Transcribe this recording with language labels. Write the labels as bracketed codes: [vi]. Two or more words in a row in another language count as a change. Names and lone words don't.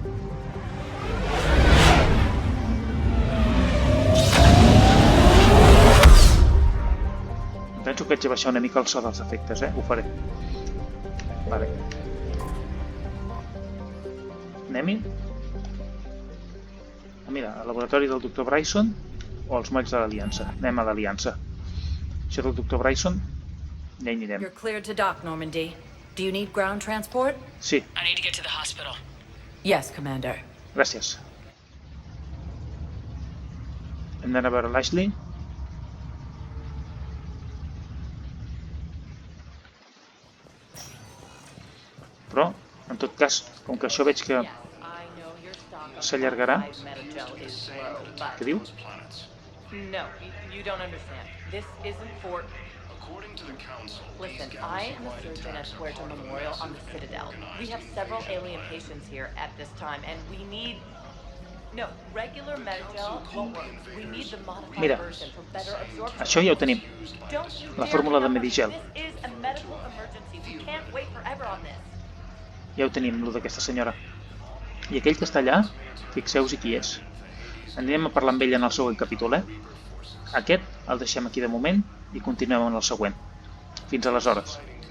[ca] Penso que haig de baixar una mica el so dels efectes, ho faré. Vale. Anem-hi? Mira, al laboratori del Dr. Bryson o als molls de l'Aliança. Anem a l'Aliança. Això del Dr. Bryson, ja hi anirem. [en] You're cleared to dock, Normandy. Do you need ground transport? [ca] Sí. [en] I need to get to the hospital. Yes, Commander. [ca] Gràcies. Hem d'anar a veure l'Ashley. Però, en tot cas, com que això veig que s'allargarà... Què diu? [en] No, you don't understand. This isn't for... Listen, I am a surgeon at Puerto Memorial on the Citadel. We have several alien patients here at this time, and we need... No, regular Medigel won't work. We need the modified version for better absorption. [ca] Això ja ho tenim. La fórmula de Medigel. [en] This is a medical emergency. We can't wait forever on this. [ca] Ja ho tenim, el d'aquesta senyora. I aquell que està allà, fixeu-vos qui és. Anirem a parlar amb ell en el següent capítol, Aquest el deixem aquí de moment i continuem en el següent. Fins aleshores.